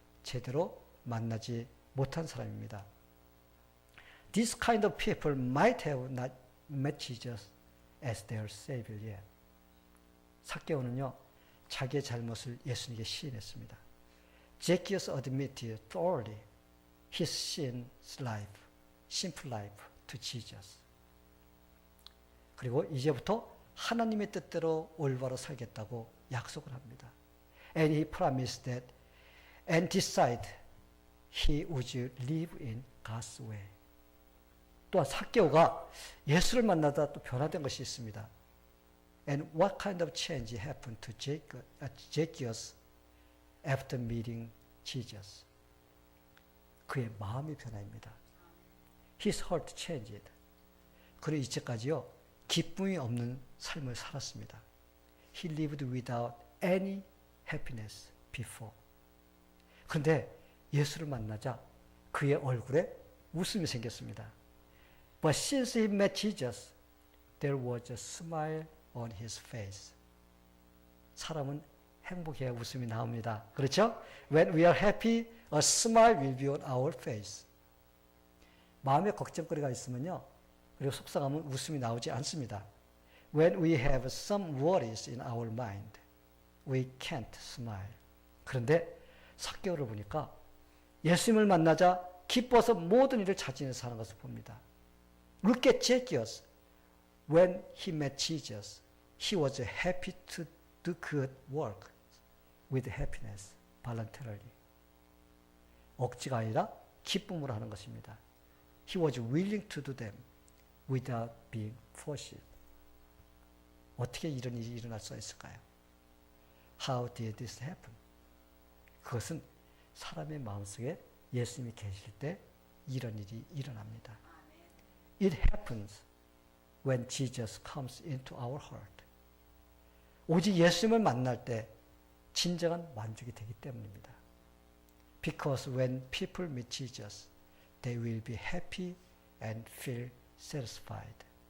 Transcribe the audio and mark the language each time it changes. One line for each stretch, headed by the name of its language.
Korean: 제대로 만나지 못한 사람입니다.
English: This kind of people might have not met Jesus as their Savior yet.
Korean: 삭개오는요, 자기의 잘못을 예수님께 시인했습니다.
English: Zacchaeus admitted thoroughly his sin's life, simple life to Jesus.
Korean: 그리고 이제부터 하나님의 뜻대로 올바로 살겠다고 약속을 합니다.
English: And he promised that and decided he would live in God's way.
Korean: 또한 삭개오가 예수를 만나다 또 변화된 것이 있습니다.
English: And what kind of change happened to Zacchaeus after meeting Jesus?
Korean: 그의 마음의 변화입니다.
English: His heart changed.
Korean: 그리고 이제까지요, 기쁨이 없는 삶을 살았습니다.
English: He lived without any happiness before.
Korean: 그런데 예수를 만나자 그의 얼굴에 웃음이 생겼습니다.
English: But since he met Jesus, there was a smile on his face.
Korean: 사람은 행복해야 웃음이 나옵니다. 그렇죠?
English: When we are happy, a smile will be on our face.
Korean: 마음에 걱정거리가 있으면요, 그리고 속상하면 웃음이 나오지 않습니다.
English: When we have some worries in our mind, we can't smile.
Korean: 그런데 삭개오를 보니까 예수님을 만나자 기뻐서 모든 일을 자진해서 하는 것을 봅니다.
English: Look at Zacchaeus. When he met Jesus, he was happy to do good work with happiness, voluntarily.
Korean: 억지가 아니라 기쁨으로 하는 것입니다.
English: He was willing to do them without being forced.
Korean: 어떻게 이런 일이 일어날 수 있을까요?
English: How did this happen?
Korean: 그것은 사람의 마음속에 예수님이 계실 때 이런 일이 일어납니다.
English: It happens when Jesus comes into our heart.
Korean: 오직 예수님을 만날 때 진정한 만족이 되기 때문입니다.
English: Because when people meet Jesus, they will be happy and feel satisfied.